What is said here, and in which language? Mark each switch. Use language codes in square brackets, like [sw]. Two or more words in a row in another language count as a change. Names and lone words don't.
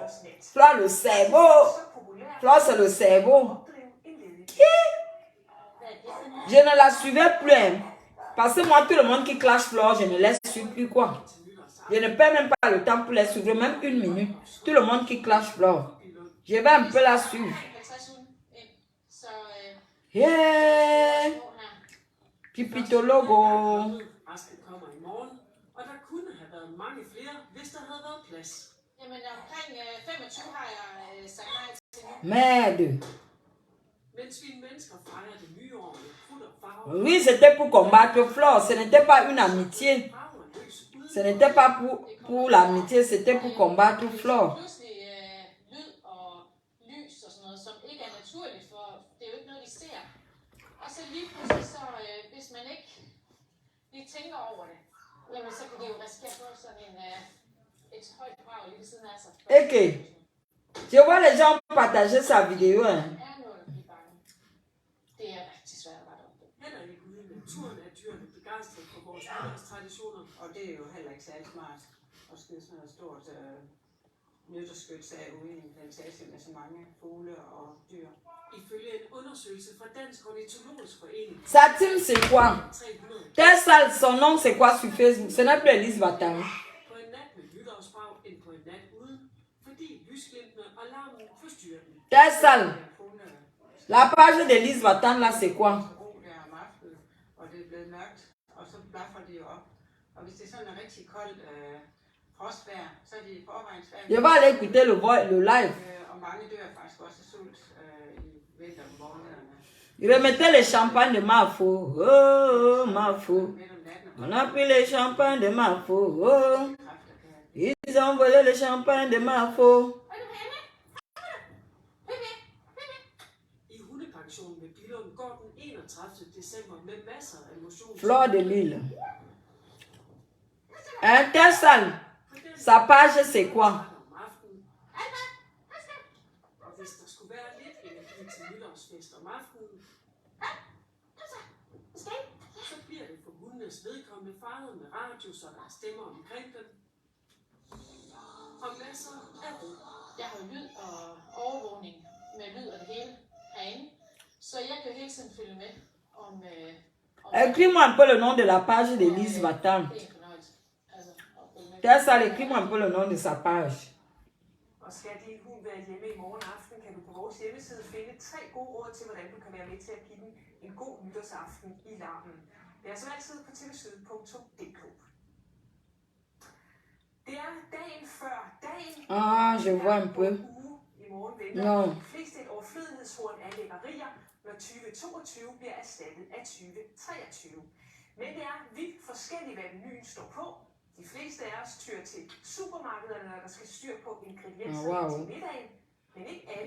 [fr] Flore le cerveau. Flore c'est le cerveau. Je ne la suivais plus. Hein. Parce que moi, tout le monde qui clash Flore, je ne laisse suivre plus quoi. Je ne perds même pas le temps pour les suivre, même une minute. Tout le monde qui clash Flore. Je vais un peu la suivre. Yeah. Pipitologo. [da] Jamen omkring 25 har jeg sagt nej til nu. [fr] Merde. [da] Mens vi mennesker fejrer det nye år med krudt og farver, [fr] Oui, c'était pour combattre Flore. Ce n'était pas une amitié. [da] farver løs uden [fr] Ce n'était pas pour l'amitié, c'était pour combattre Flore. [da] Pludselig lyd og lys og sådan noget, som ikke er naturligt, for det er jo ikke noget, de ser. Og så lige pludselig, så hvis man ikke lige tænker over det, jamen så kan de jo risikere at få sådan et højt brag lige ved siden af sig. Ok. [fr] Je vois les gens partager sa vidéo. Hein. [da] Er noget at blive bange. Det er rigtig svært at rette op på. heller ikke ude i naturen er dyrene begejstret for vores nytårstraditioner. Og det er jo heller ikke særlig smart at skyde sådan noget stort nytårsskyts af ude i en plantage med så mange fugle og dyr. Ifølge en undersøgelse fra Dansk Ornitologisk Forening, [fr] Sa team, c'est quoi? 300 Tessal, son nom, c'est quoi sur Facebook? Ce n'est plus Elise Batang. [da] på en nat med nytårsbrag end på en nat uden, fordi lysglimtene og larmen forstyrrer dem. [fr] Tessal, [da] Fugle [fr] la page d'Elise Batang, là, c'est quoi? [da] ro der om aftenen, og det er blevet mørkt, og så blaffer de jo op. Og hvis det er sådan en rigtig koldt frostvejr, så er de i forvejen svært. [fr] Je vais aller écouter le live. [da] Og mange dør faktisk også af sult i vintermånederne. [fr] Remettez le champagne de Mafo. Oh, Mafo. [da] Midt om natten [fr] On a pris le champagne de Mafo. Oh, [da] kræfter kan [fr] ils ont volé le champagne de Mafo. [da] I hundepensionen ved Billund går den 31. december med masser af motion. [fr] Fleur de Lille. Hein, Tessal, sa page, c'est quoi? [da] Om aftenen. Og hvis der skulle være lidt energi til nytårsfest om aftenen, så bliver det for hundenes vedkommende farvet med radio, så der er stemmer omkring dem. Og masser af ro. Jeg har jo lyd og overvågning med lyd og det hele herinde, så jeg kan jo hele tiden følge med om [fr] Écris-moi un peu le nom de la page d'Elise Batang. [da] det er en fornøjelse. Altså, at følge med. [fr] Tessal, écris-moi un peu le nom de sa page. [da] Og skal din hund være hjemme i morgen aften, kan du på vores hjemmeside finde 3 gode råd til, hvordan du kan være med til at give den en god nytårsaften i larmen. Det er som altid på tvsyd.dk. Det er dagen før dagen. [fr] Ah, je vois un peu. [da] I morgen venter [fr] Non. [da] de fleste et overflødighedshorn af lækkerier, når 2022 bliver erstattet af 2023. Men det er vidt forskelligt, hvad menuen står på. De fleste af os tyr til supermarkederne, når der skal styr på ingredienserne Wow. til middagen. Men ikke alle.